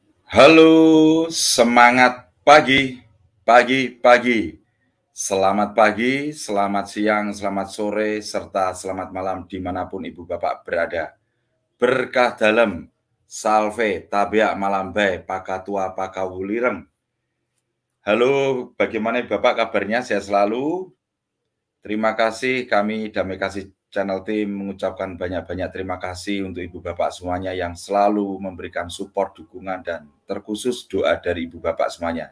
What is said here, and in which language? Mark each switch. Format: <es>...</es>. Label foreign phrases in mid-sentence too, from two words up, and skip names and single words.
<id>Halo, semangat pagi, pagi. Selamat pagi, selamat siang, selamat sore, serta selamat malam dimanapun Ibu Bapak berada. Berkah dalam, salve, tabia malambai, pakatua pakawulireng. Halo, bagaimana Bapak kabarnya? Sehat selalu? Terima kasih, kami Damai Kasih Channel Team mengucapkan banyak-banyak terima kasih untuk Ibu Bapak semuanya yang selalu memberikan support, dukungan, dan terkhusus doa dari Ibu Bapak semuanya.</id>